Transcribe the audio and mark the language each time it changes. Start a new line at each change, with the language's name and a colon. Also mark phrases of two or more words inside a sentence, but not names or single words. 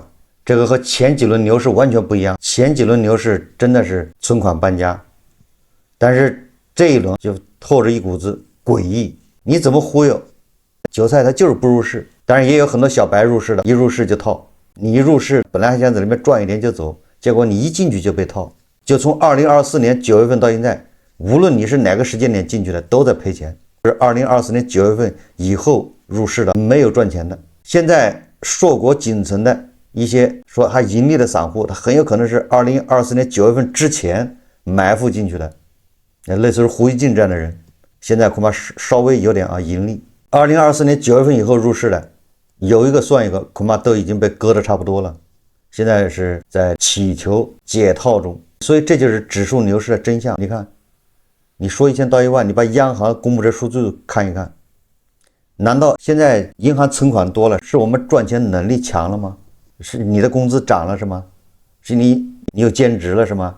Chinese: 這個和前幾輪牛市完全不一樣，前幾輪牛市真的是存款搬家，但是這一輪就透着一股子詭異。你怎麼忽悠？韭菜他就是不入市，當然也有很多小白入市的，一入市就套。你一入市本来還想在裡面賺一點就走，結果你一進去就被套。就從2024年9月份到現在，無論你是哪個時間點進去的，都在賠錢。是2024年9月份以後入市的，沒有賺錢的。現在碩果僅存的一些說還盈利的散戶，他很有可能是2024年9月份之前埋伏進去的，類似于胡一進這樣的人，現在恐怕稍微有點盈利。2024年9月份以後入市的，有一個算一個，恐怕都已經被割得差不多了，現在是在祈求解套中。所以這就是指數牛市的真相。你看，你說1000到1萬，你把央行公布這數據看一看，難道現在銀行存款多了，是我們賺錢能力強了嗎？是你的工資漲了是嗎？是你有兼職了是嗎？